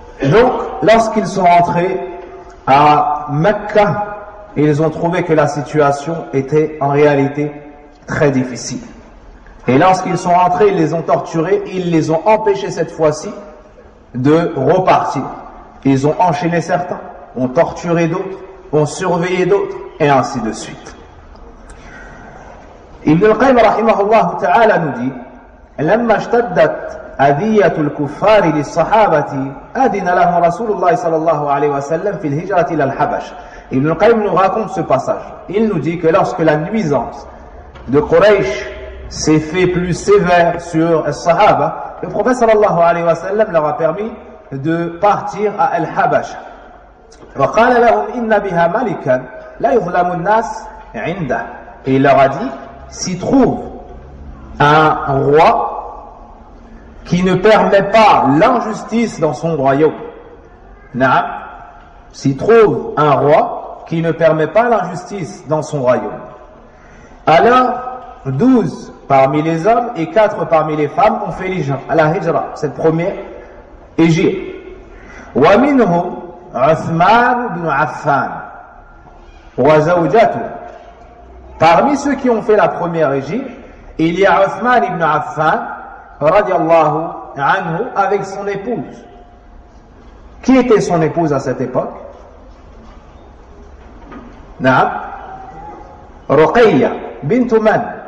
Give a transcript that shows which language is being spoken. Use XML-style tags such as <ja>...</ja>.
<fr>Donc lorsqu'ils sont entrés à Mecca, ils ont trouvé que la situation était en réalité très difficile. Et lorsqu'ils sont entrés, ils les ont torturés, ils les ont empêchés cette fois-ci de repartir. Ils ont enchaîné certains, ont torturé d'autres, ont surveillé d'autres, et ainsi de suite.</fr> <ar>Ibn al-Qayyim rahimahullah ta'ala</ar> <fr>nous dit</fr> <ar>لما اشتدت أذية الكفار للصحابة أذن لهم رسول الله صلى الله عليه وسلم في الهجرة إلى الحبش.</ar> <fr>Ibn al-Qayyim nous raconte ce passage. Il nous dit que lorsque la nuisance de Quraysh s'est fait plus sévère sur les Sahaba, le prophète sallallahu alayhi wa sallam leur a permis de partir à Al-Habash.</fr> <ar>وقال لهم إن بها ملكا لا يظلم الناس عنده.</ar> <fr>Et il leur a dit, s'y trouve un roi qui ne permet pas l'injustice dans son royaume. Naam. S'y trouve un roi qui ne permet pas l'injustice dans son royaume. Alors, 12 parmi les hommes et 4 parmi les femmes ont fait la hijra, cette première hégire.</fr> <ar>ومنهم عثمان بن عفان وزوجته.</ar> <fr>Parmi ceux qui ont fait la première hégire, il y a Uthman ibn Affan radiallahu anhu avec son épouse. Qui était son épouse à cette époque? Naam. Ruqayya bint Man.</fr>